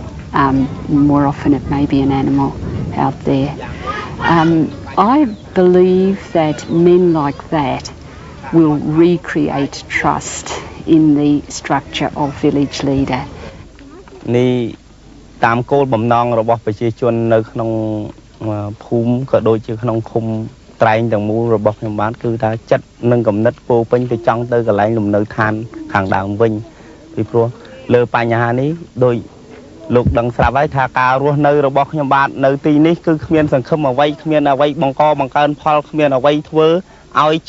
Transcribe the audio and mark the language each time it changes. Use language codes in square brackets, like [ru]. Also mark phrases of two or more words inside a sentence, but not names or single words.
[en] More often it may be an animal out there. I believe that men like that will recreate trust in the structure of village leader. [km] និងតាមគោលបំណង របស់ប្រជាជននៅក្នុងភូមិក៏ដូចជាក្នុងឃុំត្រែងទាំងមូលរបស់ខ្ញុំបានគឺថាចិត្តនិងគំនិតពោពេញទៅចង់ទៅកន្លែងលំនៅឋានខាងដើមវិញពី ព្រោះលើបញ្ហានេះដោយលោកដឹងស្រាប់ហើយថាការរស់នៅរបស់ខ្ញុំបាទនៅទីនេះគឺគ្មានសង្ឃឹមអ្វីគ្មានអ្វីបង្កបង្កើនផលគ្មានអ្វីធ្វើឲ្យជី